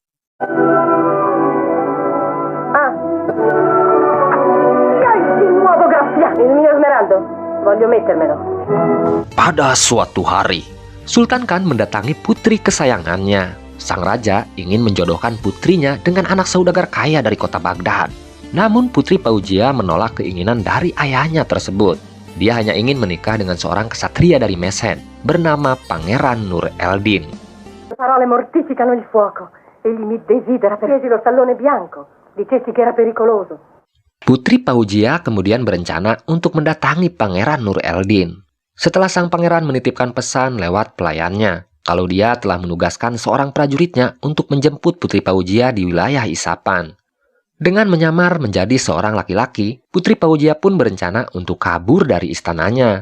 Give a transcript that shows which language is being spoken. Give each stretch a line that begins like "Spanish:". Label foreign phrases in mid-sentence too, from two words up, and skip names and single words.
Indonesian: Pada suatu hari, Sultan Khan mendatangi putri kesayangannya. Sang raja ingin menjodohkan putrinya dengan anak saudagar kaya dari kota Baghdad. Namun Putri Paujia menolak keinginan dari ayahnya tersebut. Dia hanya ingin menikah dengan seorang ksatria dari Meshed bernama Pangeran Nur Eldin.
Italian: Parole mortificano il fuoco. Egli mi desidera per lo stallone bianco. Dicesti che era pericoloso.
Indonesian: Putri Paujia kemudian berencana untuk mendatangi Pangeran Nur Eldin. Setelah sang pangeran menitipkan pesan lewat pelayannya, kalau dia telah menugaskan seorang prajuritnya untuk menjemput Putri Paujia di wilayah Isapan. Dengan menyamar menjadi seorang laki-laki, Putri Paujia pun berencana untuk kabur dari istananya.